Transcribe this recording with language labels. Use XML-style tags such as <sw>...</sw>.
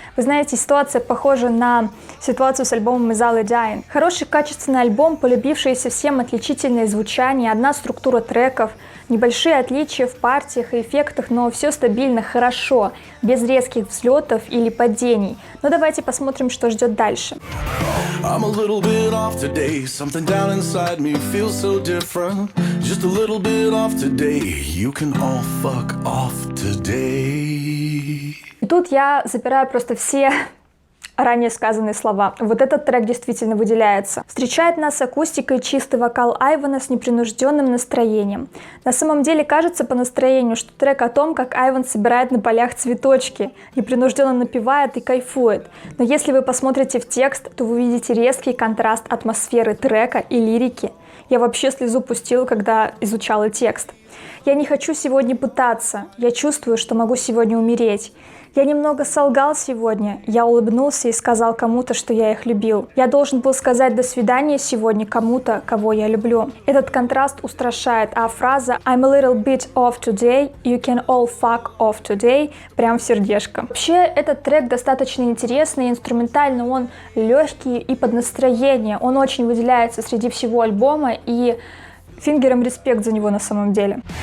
<ru>Вы знаете, ситуация похожа на ситуацию с альбомом Is All Dying. Хороший качественный альбом, полюбившееся всем отличительное звучание, одна структура треков, небольшие отличия в партиях и эффектах, но все стабильно, хорошо, без резких взлетов или падений. Но давайте посмотрим, что ждет дальше.</ru> <en>I'm a little bit off today. Something down inside me feels so different. Just a little bit off today. You can all fuck off today.</en> <ru>И тут я запираю просто все ранее сказанные слова. Вот этот трек действительно выделяется. Встречает нас акустикой чистый вокал Айвана с непринужденным настроением. На самом деле кажется по настроению, что трек о том, как Айван собирает на полях цветочки, непринужденно напевает и кайфует. Но если вы посмотрите в текст, то вы увидите резкий контраст атмосферы трека и лирики. Я вообще слезу пустила, когда изучала текст. Я не хочу сегодня пытаться, я чувствую, что могу сегодня умереть. Я немного солгал сегодня, я улыбнулся и сказал кому-то, что я их любил. Я должен был сказать «до свидания» сегодня кому-то, кого я люблю. Этот контраст устрашает, а фраза</ru> <en>«I'm a little bit off today,</en> <ru>you can all fuck off today» прям в сердечко. Вообще, этот трек достаточно интересный, инструментально он легкий и под настроение. Он очень выделяется среди всего альбома, и Фингерам респект за него на самом деле.</ru>